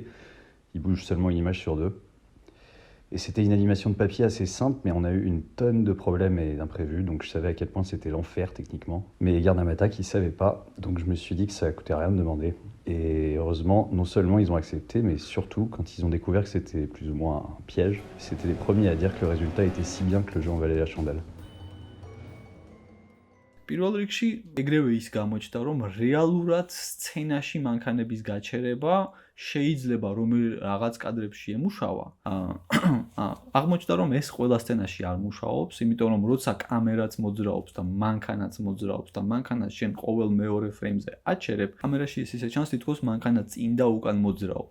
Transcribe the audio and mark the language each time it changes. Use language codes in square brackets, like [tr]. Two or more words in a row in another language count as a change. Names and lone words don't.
[fr] Il bouge seulement une image sur deux. Et c'était une animation de papier assez simple, mais on a eu une tonne de problèmes et d'imprévus, donc je savais à quel point c'était l'enfer techniquement. Mais Gundam Attack, ils savaient pas, donc je me suis dit que ça coûtait rien de demander. Et heureusement, non seulement ils ont accepté, mais surtout, quand ils ont découvert que c'était plus ou moins un piège, c'était les premiers à dire que le résultat était si bien que le jeu en valait la chandelle. [ka] პირველ რიგში ეგრევე ის გამოჩნდა, რომ რეალურად სცენაში მანქანების გაჩერება შეიძლება რომ რაღაც კადრებში ემუშავა. აღმოჩნდა რომ ეს ყველა სცენაში არ მუშაობს, იმიტომ რომ როცა კამერაც მოძრაობს და მანქანაც მოძრაობს და მანქანას შენ ყოველ მეორე ფრეიმზე აჩერებ, კამერაში ის ისე ჩანს თითქოს მანქანა წინ და უკან მოძრაობს.